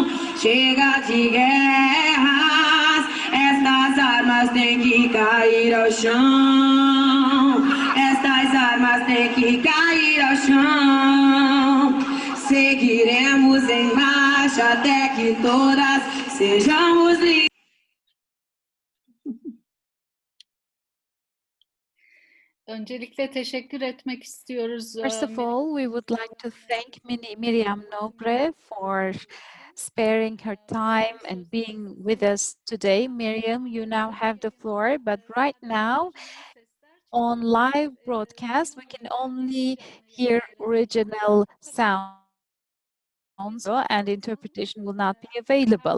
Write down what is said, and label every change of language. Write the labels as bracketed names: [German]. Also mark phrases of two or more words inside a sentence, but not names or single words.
[Portuguese] Chega de guerras, estas armas têm que cair ao chão. Estas armas têm que cair ao chão. Seguiremos em marcha forte até que todas sejamos livres. [Turkish] Öncelikle teşekkür etmek istiyoruz. [English] First of all, we would like to thank Miriam Nobre for sparing her time and being with us today. Miriam, you now have the floor, but right now on live broadcast, we can only hear original sounds and interpretation will not be available.